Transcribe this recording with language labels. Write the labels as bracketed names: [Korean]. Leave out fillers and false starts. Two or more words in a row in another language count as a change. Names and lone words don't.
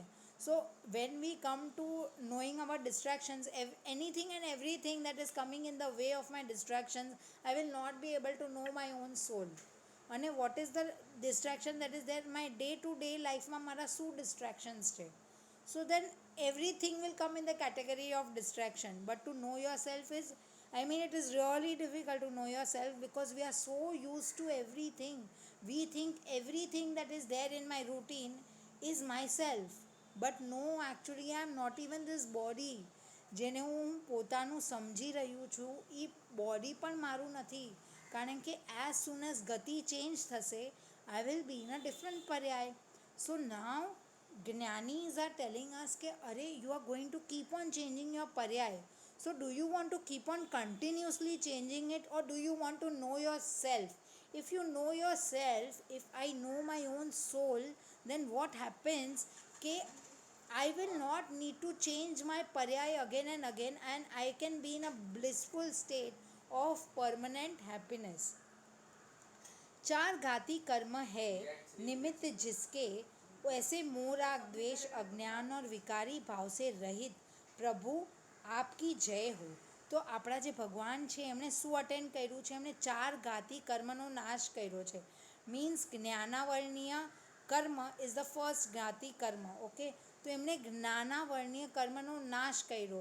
[English] so when we come to knowing our distractions, anything and everything that is coming in the way of my distractions, I will not be able to know my own soul. અને what is the distraction that is there my day to day lifeમાં [Gujarati] મારા શું ડિસ્ટ્રેક્શન્સ છે. [English] So then everything will come in the category of distraction. But to know yourself is, I mean, it is really difficult to know yourself because we are so used to everything. We think everything that is there in my routine is myself. But no, actually I am not even this body. [Gujarati] જેને હું પોતાનું સમજી રહ્યું છું એ બોડી પણ મારું નથી. કારણ કે [English] as soon as [Gujarati] ગતિ ચેન્જ થશે, [English] I will be in a different પર્યાય. So now Jnanis are telling us that you are going to keep on changing your paryay. So do you want to keep on continuously changing it, or do you want to know yourself? If you know yourself, if I know my own soul, then what happens? કે I will not need to change my paryay again and again, and I can be in a blissful state of permanent happiness. [Hindi] चार घाती कर्म है निमित्त जिसके, ऐसे मोह राग द्वेष अज्ञान और विकारी भाव से रहित प्रभु आपकी जय हो. [Gujarati] તો આપણા જે ભગવાન છે એમણે શું અટેન્ડ કર્યું છે? એમણે ચાર ઘાતી કર્મનો નાશ કર્યો છે. [English] મીન્સ [Gujarati] જ્ઞાનાવર્ણીય કર્મ [English] is the first [Gujarati] ઘાતી કર્મ. ઓકે, તો એમણે જ્ઞાનાવર્ણીય કર્મનો નાશ કર્યો.